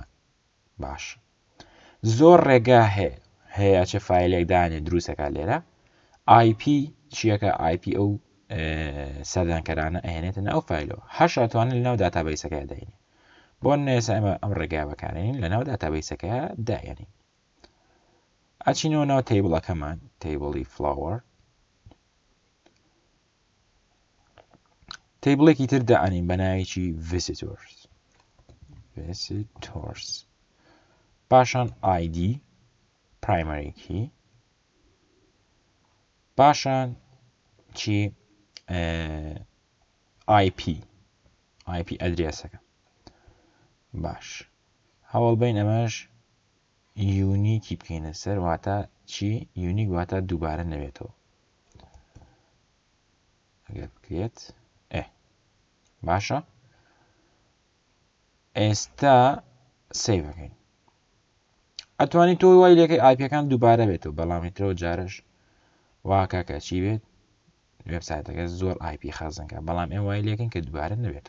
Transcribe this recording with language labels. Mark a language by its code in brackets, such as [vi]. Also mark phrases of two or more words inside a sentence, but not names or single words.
[ckb] باش زۆر ڕێگا هەیە چه فایلێک دانێ دروستەکە لێرە IP چیەکە IP ئەو سەردانکەرانە ئەهێنێتە ناو فایلەوە هەش ئەتوانن لەناو داتابەیسەکە داینێ بۆ نێسا ئەمە ئەم ڕێگا بەکارێنین لەناو داتابەیسەکە دایێنین. ئەچینەوە ناو تیبڵەکەمان تیبڵی فلاوەر تیبڵێکی تر دائنین بە ناوێکی visitors پاشان [en] ID primary key [ckb] پاشان چی IP ئەدرێسەکە. باش هەوڵ بین ئەمەش یونیکی بکەینە سەر واتە چی یونیک واتە دووبارە نەوێتەوە ئەگەر بکرێت باشە ئێستا سەیڤەکەین ئەتوانی تۆ وای لێکەی ئایپیەکان دووبارە بێتەوە بەڵامیترەوە جارش واکە کە چی بێت وێبسایتەکە زۆر ئایپی خەزنکە بەڵام ئێمە وای لێکەین کە دووبارە نەبێتەوە.